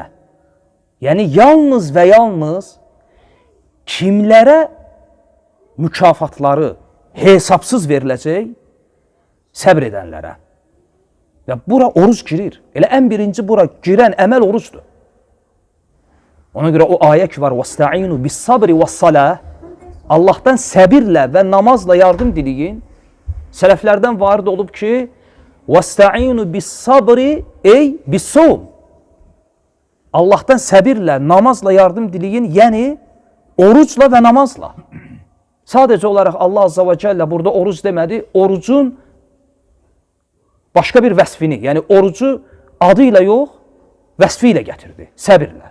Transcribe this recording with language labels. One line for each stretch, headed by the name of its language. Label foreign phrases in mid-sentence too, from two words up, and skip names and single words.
Azerbaijani: Yəni, yalnız və yalnız kimlərə mükafatları hesabsız veriləcək? Səbr edənlərə. Və bura oruc girir. Elə ən birinci bura girən əməl orucdur. Ona görə o ayə ki var,
Arabic: وَاسْتَعِينُ بِالصَّبْرِ وَالصَّلَاةِ
Azerbaijani: Allahdan səbirlə və namazla yardım diləyin. Sələflərdən varid olub ki,
Arabic: وَاسْتَعِينُ بِالصَّبْرِ
Azerbaijani: ey بِالصَّوْمِ Allahdan səbirlə, namazla yardım diləyin, yəni orucla və namazla. Sadəcə olaraq Allah Azza və Cəllə burada oruc demədi, orucun başqa bir vəsfini, yəni orucu adı ilə yox, vəsfi ilə gətirdi, səbirlə.